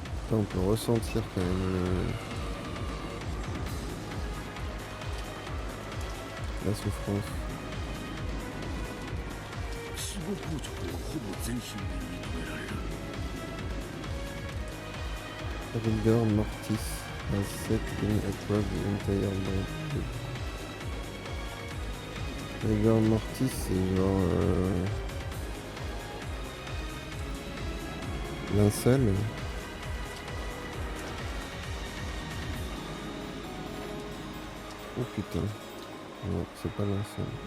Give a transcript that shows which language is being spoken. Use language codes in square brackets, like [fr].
[fr] Là, on peut ressentir quand même la souffrance. [ja] 死後硬直はほぼ全身に認められる [en] Rigor mortis has set in across the entire body. [fr] Rigor mortis, c'est genre linceul. Oh putain. Non, c'est pas linceul.